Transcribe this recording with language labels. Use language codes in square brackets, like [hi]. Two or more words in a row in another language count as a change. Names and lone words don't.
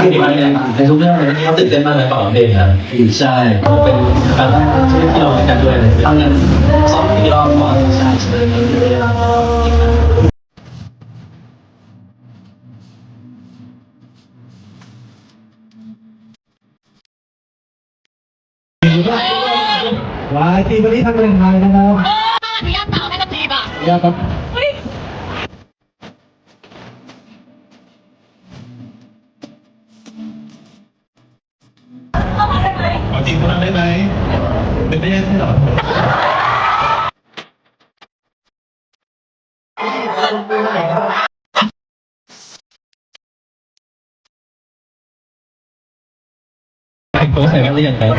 [th] เลยในทุกเรื่องเลยเขาตื่นเต้นมากเลยเป่าเพลงครับใช่เป็นการแรกที่เราเล่นกันด้วยเลยทำงานซ้อมอีกรอบก่อนใช่ วายทีวันนี้ทำเป็นไทยนะครับ [zh] 你要打那个题吧？ [th] ยาครับ เอาจริงคนนั้นได้ไหมเป็นได้ยังไงหรอ เขาใส่กันหรือยังครับ